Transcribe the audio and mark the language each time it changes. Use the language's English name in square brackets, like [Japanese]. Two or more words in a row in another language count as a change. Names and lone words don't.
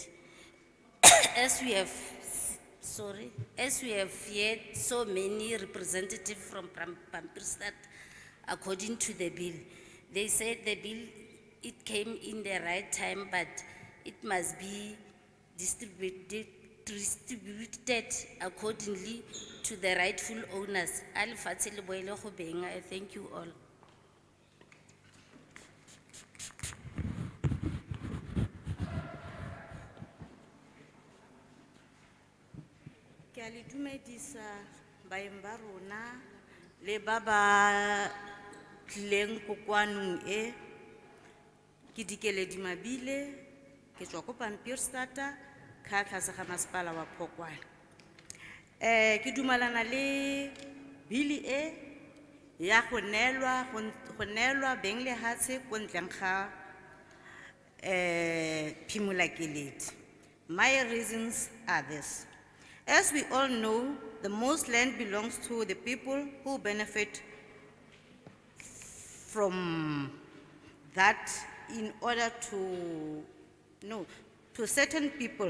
[English] As we have heard so many representatives from Pampurstad, according to the bill, they said the bill, it came in the right time, but it must be distributed accordingly to the rightful owners. I thank you all. [Tswana] Ke a le dumedisa baeng ba rona le ba ba tlileng kokwanong e. Ke Dikeledi Mabile, ke tswa ko Pampierstad ka tlase ga masepala wa Phokoane. Ke dumalana le bili e ya go nelwa beng le hatshe ko ntleng ga Phimola Keledi. [English] My reasons are this. As we all know, the most land belongs to the people who benefit from that in order to certain people.